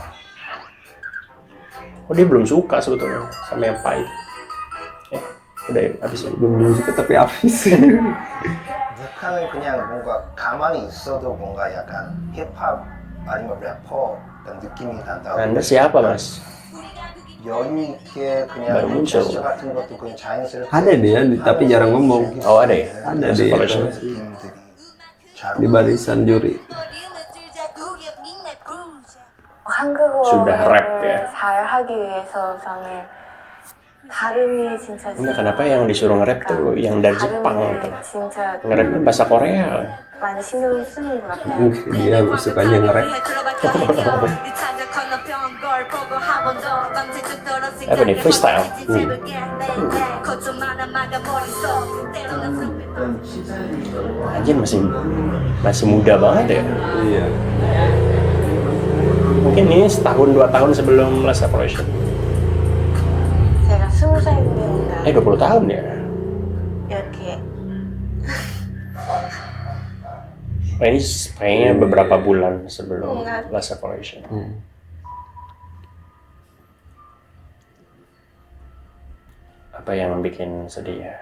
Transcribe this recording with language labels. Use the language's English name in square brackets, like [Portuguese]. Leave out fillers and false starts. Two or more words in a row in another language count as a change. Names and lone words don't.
[Indonesian] Oh dia belum suka sebetulnya sama yang pahit. Udah ya, habis ya. Belum suka tapi habis. [Korean] 북한은 그냥 뭔가 가만히 있어도 뭔가 약간 힙합 아니면 래퍼 그런 느낌이 난다고. [Indonesian] Anda siapa mas? [Korean] 여유 있게 바로 그냥 문자. 제스처 같은 것도 그냥 자연스럽게 [Indonesian] Ada dia, tapi jarang ngomong. Oh ada ya? Ada dia. [Korean] 느낌들이 잘 [Indonesian] Di barisan juri. Sudah rap [Korean] 한국어를 [Indonesian] ya. [Korean] 잘 하기 위해서 저는 발음이 진짜 [Indonesian] Enggak, kenapa yang disuruh nge-rap tuh yang dari Jepang tuh. [Korean] 진짜 [Indonesian] Nge-rapnya bahasa Korea. [Korean] 많이 신경을 쓰는 것 같아요. [Indonesian] Dia sukanya nge-rap. Apa nih, freestyle? Anjir masih muda banget ya. Iya. Mungkin ini setahun 2 tahun sebelum Last Separation. [Korean] 제가 20살인데 [Indonesian] 20 tahun ya. [Korean] 이렇게 [Indonesian] Nah, ini kayaknya beberapa bulan sebelum Last Separation. Apa yang bikin sedih ya?